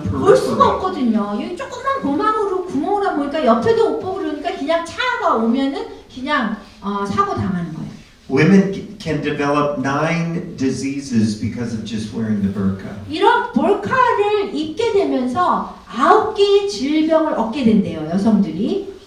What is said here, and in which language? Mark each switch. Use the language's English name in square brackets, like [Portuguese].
[Korean] 볼 수가 [English] periphery. [Korean] 없거든요. 이 조그만 구멍으로 보니까 옆에도 못 보고 그러니까 그냥 차가 오면은 그냥 사고 당하는 거예요. [English] Women can develop 9 diseases because of just wearing the burqa. [Korean] 이런 볼카를 입게 되면서 9개의 질병을 얻게 된대요, 여성들이.